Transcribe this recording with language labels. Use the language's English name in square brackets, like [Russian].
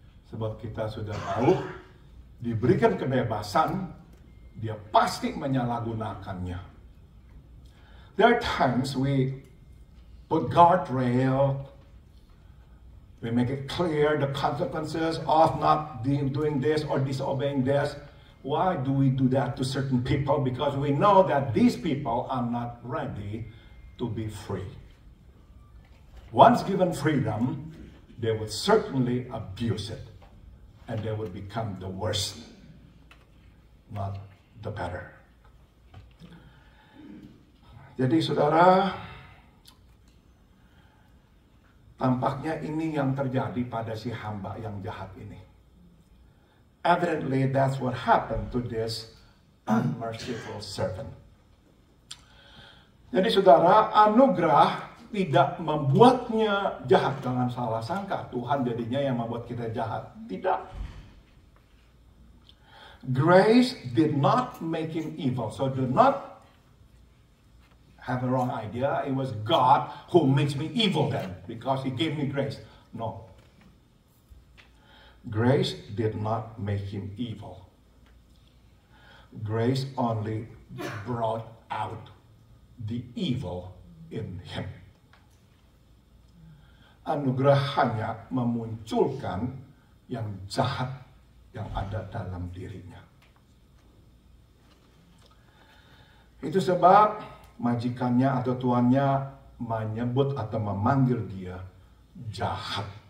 [Indonesian] Sebab kita sudah tahu diberikan kebebasan, dia pasti menyalahgunakannya. [English] There are times we put guardrail, we make it clear the consequences of not doing this or disobeying this. Why do we do that to certain people? Because we know that these people are not ready to be free. Once given freedom, they will certainly abuse it. And they will become the worst, not the better. [Indonesian] Jadi saudara, tampaknya ini yang terjadi pada si hamba yang jahat ini. [English] Evidently, that's what happened to this unmerciful servant. [Indonesian] Jadi saudara, anugerah tidak membuatnya jahat. Jangan salah sangka, Tuhan jadinya yang membuat kita jahat. Tidak. [English] Grace did not make him evil. So do not have a wrong idea. It was God who makes me evil then, because he gave me grace. No. Grace did not make him evil. Grace only brought out the evil in him. [Indonesian] Anugerah hanya memunculkan yang jahat yang ada dalam dirinya. Itu sebab majikannya atau tuannya menyebut atau memanggil dia jahat.